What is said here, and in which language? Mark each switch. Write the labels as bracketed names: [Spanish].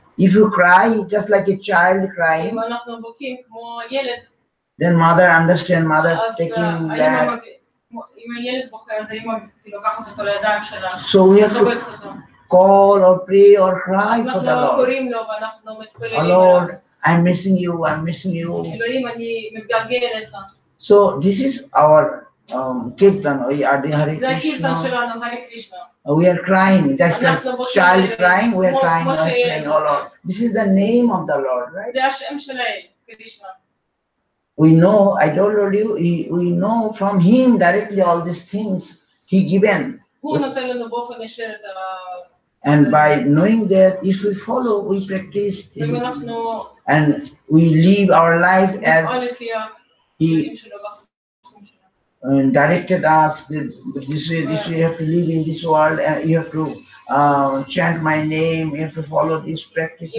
[English] if you cry just like a child crying, [Hebrew] אם אנחנו בוכים כמו ילד, [English] then mother understand, mother [Hebrew] אז [English] taking that. [Hebrew] האמא, אם הילד בוכה, אז האמא לוקחת אותו לידיים שלה. [English] So we have to [Hebrew] מחבקת אותו. [English] call or pray or cry for the [Hebrew] אנחנו [English] Lord. [Hebrew] קוראים לו ואנחנו [English] Oh [Hebrew] מתפללים עליו. [English] Lord, I'm missing you. [Hebrew] אלוהים, אני מתגעגע אליך. [English] So this is our kirtan. We are the Hare [Hebrew] זה הקירתן [English] Krishna. [Hebrew] שלנו, הרי קרישנה. [English] We are crying, just as child crying, we are crying, we are praying, oh Lord. This is the name of the Lord, right? [Hebrew] זה השם של האל, קרישנה. [English] We know, I told you, we know from him directly all these things he given. [Hebrew] הוא נותן לנו באופן ישיר את ה... [English] And by knowing that, if we follow, we practice, [Hebrew] אם אנחנו [English] and we live our life as [Hebrew] נפעל לפי [English] he [Hebrew] הדברים שלו והחסים שלו. [English] directed us, this way you have to live in this world, and you have to chant my name, you have to follow these practices.